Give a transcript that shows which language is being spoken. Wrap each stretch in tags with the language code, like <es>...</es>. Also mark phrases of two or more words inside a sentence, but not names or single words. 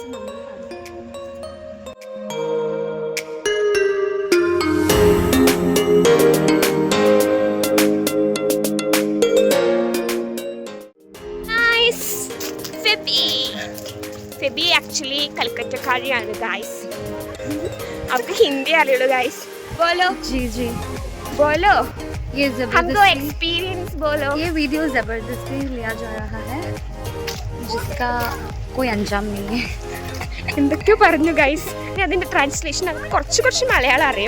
<ml>നമ്മൾ ഫെബി ആക്ച്വലി കൽക്കറ്റക്കാരിയാണ് ഗായ്സ്. അവർക്ക് ഹിന്ദി അറിയുള്ളൂ ഗായ്സ്.</ml> <hi>बोलो जी जी बोलो, ये हमको एक्सपीरियंस बोलो. ये वीडियो ज़बरदस्ती लिया जा रहा है जिसका कोई अंजाम नहीं है.</hi> <ml>എന്തൊക്കെയോ പറഞ്ഞു ഗൈസ്. അതിന്റെ ട്രാൻസ്ലേഷൻ കുറച്ച് മലയാളം അറിയും.</ml>